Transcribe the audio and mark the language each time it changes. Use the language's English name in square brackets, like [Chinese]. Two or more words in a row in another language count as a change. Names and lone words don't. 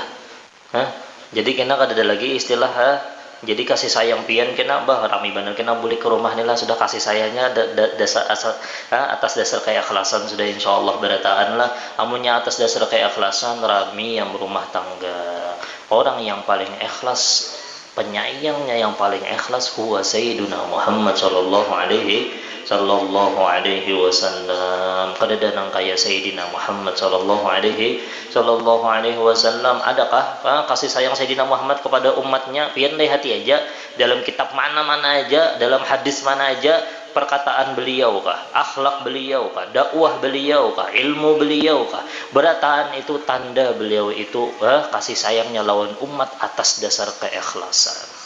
[Banjar] Jadi kena kada ada lagi istilah jadi kasih sayang pian kena rami bener kena boleh ke rumah nila sudah kasih sayangnya atas dasar keikhlasan sudah insyaallah berataan lah. Amunnya atas dasar keikhlasan rami yang berumah tangga. Orang yang paling ikhlas, penyayangnya yang paling ikhlas [Arabic] هو سيدنا محمد صلى الله عليه وسلم. [Banjar] Kada nang kaya Sayyidina Muhammad [Arabic] صلى الله عليه وسلم. [Banjar] Adakah kasih sayang Sayyidina Muhammad kepada umatnya? Pian deh hati aja, dalam kitab mana-mana aja, dalam hadis mana aja, perkataan beliau kah, akhlak beliau kah, dakwah beliau kah, ilmu beliau kah, berataan itu tanda beliau itu kasih sayangnya lawan umat atas dasar keikhlasan.